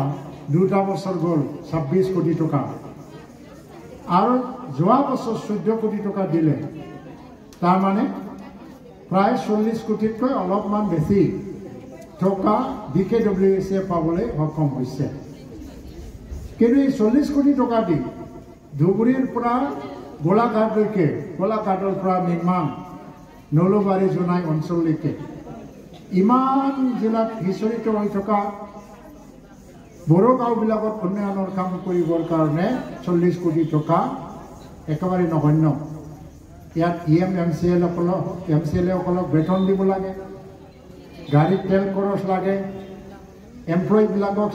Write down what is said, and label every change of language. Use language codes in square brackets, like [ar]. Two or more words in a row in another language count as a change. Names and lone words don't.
[as] 2টা বছৰ গ'ল 26 কোটি টকা। আৰু যোৱা বছৰ 14 কোটি টকা দিলে। তাৰ মানে প্ৰায় 40 কোটিতকৈ অলপমান বেছি টকা BKWC পাবলৈ সক্ষম হৈছে। কিন্তু এই 40 কোটি টকা দি ধুবুৰীৰ পৰা [brx] गलाघाटरफ्रा मिमां नलबारि जुनाय अनसलनिके इमान जिला हिस्टरित [as] হৈ থকা বড়ো গাঁওবিলাকত উন্নয়নৰ কাম কৰিবৰ কাৰণে 40 কোটি টকা একেবাৰে নগণ্য ইয়াত এমচিএলএসকলক বেতন দিব লাগে গাড়ীত তেল খৰচ লাগে এমপ্লয়ীবিলাকক